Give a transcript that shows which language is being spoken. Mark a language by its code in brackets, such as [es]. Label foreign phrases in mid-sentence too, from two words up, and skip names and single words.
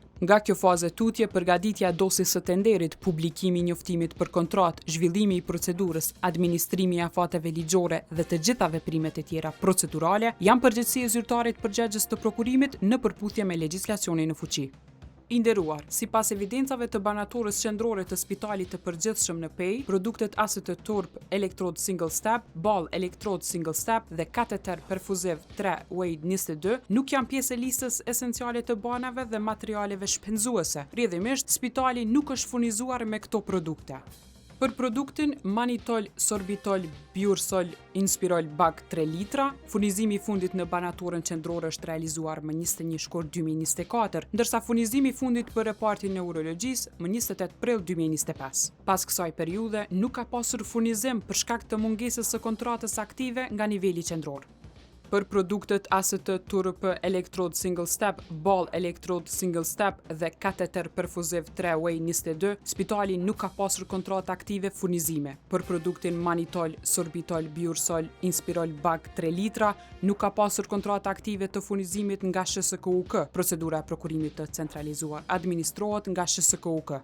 [sq] Nga kjo fazë tutje, përgatitja e dosjes së tenderit, publikimi i njoftimit për kontratë, zhvillimi i procedurës, administrimi i afateve ligjore dhe të gjitha veprimet e tjera procedurale janë përgjegjësi e zyrtarit përgjegjës të prokurimit në përputhje me legjislacionin në fuqi. I nderuar, sipas evidencave të banatorës qendrore të spitalit të përgjithshëm në PEI, produktet AST turp elektrod single step, ball elektrod single step dhe kateter perfuziv 3 Wade 22 nuk janë pjesë e listës esenciale të banave dhe materialeve shpenzuese. Rrjedhimisht, spitali nuk është furnizuar me këto produkte. Për produktin Manitol Sorbitol Biursol Inspirol Bag 3 litra, furnizimi i fundit në banatorën qendrore është realizuar më 21 shkurt 2024, ndërsa furnizimi i fundit për repartin e urologjisë më 28 prill 2025. Pas kësaj periudhe nuk ka pasur furnizim për shkak të mungesës së kontratës aktive nga niveli qendror. Për produktet AST turp elektrod single step, ball elektrod single step dhe kateter perfuziv 3 Way 22, spitali nuk ka pasur kontratë aktive furnizime. Për produktin Manitol Sorbitol Biursol Inspirol Bag 3 litra, nuk ka pasur kontratë aktive të furnizimit nga SHSKUK. Procedura e prokurimit të centralizuar administrohet nga SHSKUK.